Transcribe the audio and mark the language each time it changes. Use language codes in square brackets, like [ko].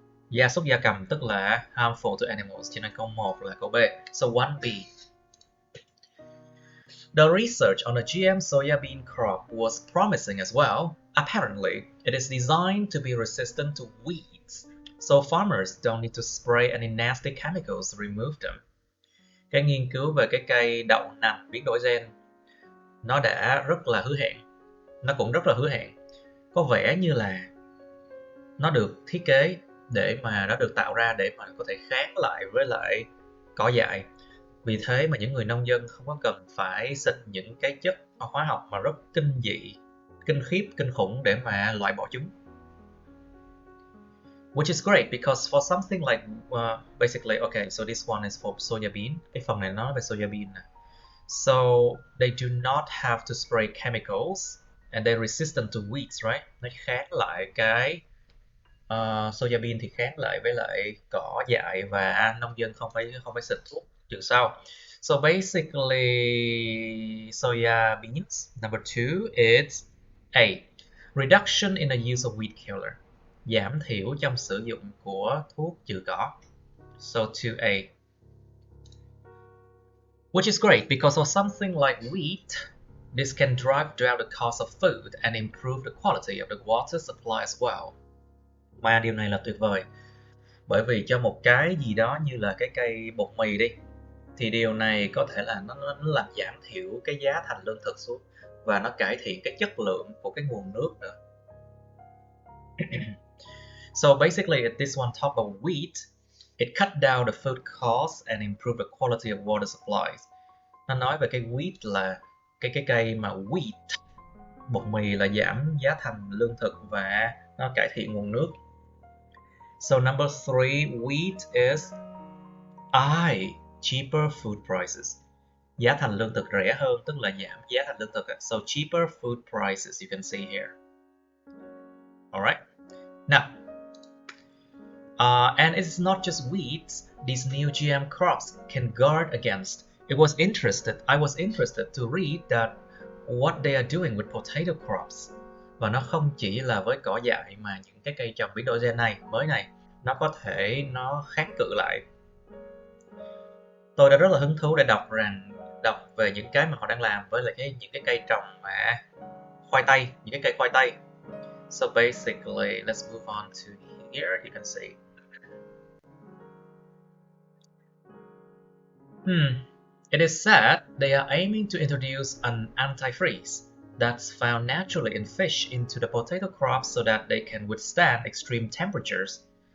[vi] Gia súc gia cầm tức là [en] harmful to animals, [vi] cho nên câu 1 là câu B. [en] So 1B. The research on the GM soybean crop was promising as well. Apparently, it is designed to be resistant to weeds, so farmers don't need to spray any nasty chemicals to remove them. [vi] Cái nghiên cứu về cái cây đậu nành biến đổi gen nó đã rất là hứa hẹn. Nó cũng rất là hứa hẹn. Có vẻ như là nó được thiết kế để mà nó được tạo ra để mà có thể kháng lại với lại cỏ dại. Vì thế mà những người nông dân không có cần phải xịt những cái chất hóa học mà rất kinh dị, kinh khiếp, kinh khủng để mà loại bỏ chúng. [en] Which is great because for something like basically, okay, so this one is for soybean. [vi] Cái phần này nói về soybean. [en] So they do not have to spray chemicals and they're resistant to weeds, right? [vi] Nó kháng lại cái soybean thì kháng lại với lại cỏ dại và nông dân không phải xịt thuốc trừ sâu. [en] So basically, soya beans. Number 2 is A. Reduction in the use of weed killer. [vi] Giảm thiểu trong sử dụng của thuốc trừ cỏ. [en] So 2A. Which is great because for something like wheat, this can drive down the cost of food and improve the quality of the water supply as well. [vi] Mà điều này là tuyệt vời. Bởi vì cho một cái gì đó như là cái cây bột mì đi, thì điều này có thể là nó làm giảm thiểu cái giá thành lương thực xuống và nó cải thiện cái chất lượng của cái nguồn nước nữa. [en] So basically, this one talk about wheat. It cut down the food cost and improve the quality of water supplies. [vi] Nó nói về cái wheat là cái cây mà wheat, bột mì là giảm giá thành lương thực và nó cải thiện nguồn nước. [en] So number 3, wheat is I. Cheaper food prices. [vi] Giá thành lương thực rẻ hơn tức là giảm giá thành lương thực. [en] So cheaper food prices, you can see here. Alright. Now, and it's not just wheat. These new GM crops can guard against. I was interested to read that what they are doing with potato crops. [vi] Và nó không chỉ là với cỏ dại mà những cái cây trồng biến đổi gen này, mới này, nó có thể nó kháng cự lại. Tôi đã rất là hứng thú để đọc về những cái mà họ đang làm với lại những cái cây trồng mà khoai tây, những cái cây khoai tây. [en] So basically, let's move on to here. You can see. It is said they are aiming to introduce an antifreeze that's found naturally in fish into the potato crop so that they can withstand extreme temperatures.